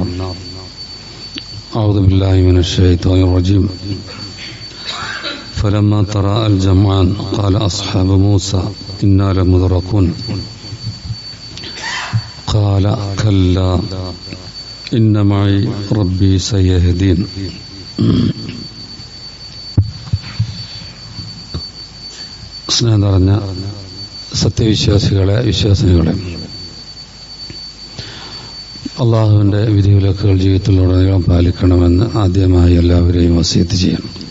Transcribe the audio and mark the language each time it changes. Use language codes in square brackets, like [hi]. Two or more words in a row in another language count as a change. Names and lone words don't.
[ar] أعوذ بالله من الشيطان الرجيم. فلما تراءى الجمعان قال أصحاب موسى إنا لمدركون قال كلا إن معي ربي سيهدين. [ml] സ്നേഹം നിറഞ്ഞ സത്യവിശ്വാസികളെ, വിശ്വാസിനികളെ, അള്ളാഹുവിൻ്റെ വിധിവിലക്കുകൾ ജീവിതത്തിലുടനീളം പാലിക്കണമെന്ന് ആദ്യമായി എല്ലാവരെയും വസിയത്ത് ചെയ്യണം.